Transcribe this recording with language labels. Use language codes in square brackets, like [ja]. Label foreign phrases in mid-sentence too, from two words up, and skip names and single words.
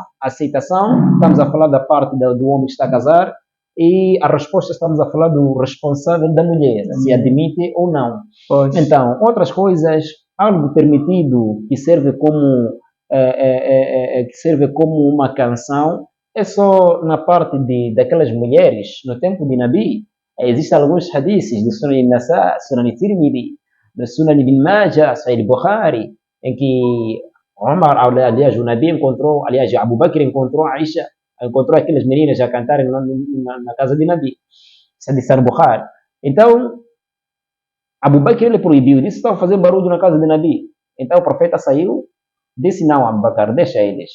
[pt] A aceitação, estamos a falar da parte do homem que está a casar, e a resposta estamos a falar do responsável da mulher, se admite ou não. Então, outras coisas, algo permitido que serve como uma canção, é só na parte daquelas mulheres, no tempo de Nabi. Existem alguns hadiths do Sunan al-Nasa, Sunan al-Tirmidhi, do Sunan ibn Majah, Sahih al-Bukhari, em que Omar, aliás, o Nabi encontrou, aliás, Abu Bakr encontrou Aisha, encontrou aquelas meninas a cantarem na casa de Nabi. Isso é de Sahih al-Bukhari. Então, Abu Bakr ele proibiu, disse: estão a fazer barulho na casa de Nabi. Então o profeta saiu, disse: não, Abu Bakr, deixa eles.